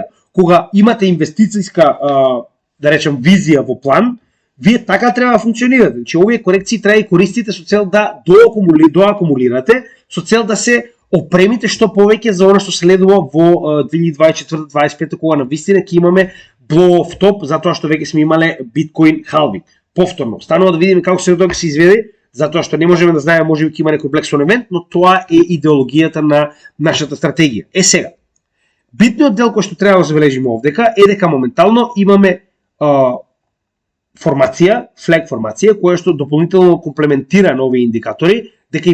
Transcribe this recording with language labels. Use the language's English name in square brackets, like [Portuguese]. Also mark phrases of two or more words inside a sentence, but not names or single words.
[Macedonian] Кога имате инвестицијска, да речем, визија во план, вие така треба да функционирате. Значи, овие корекции треба да користите со цел да доакумулирате, со цел да се опремите што повеќе за она што следува во 2024-2025, кога на вистина ќе имаме [English] blow off top, [Macedonian] затоа што веќе сме имале [English] bitcoin halving. [Macedonian] Повторно, станува да видиме како се се изведе, затоа што не можеме да знаеме, можеби ќе има некој [English] Black Swan event, [Macedonian] но тоа е идеологијата на нашата стратегија. Сега, битниот дел кој што треба да забележиме овдека е дека моментално имаме формација, флаг формација, која што дополнително комплементира на овие индикатори, дека и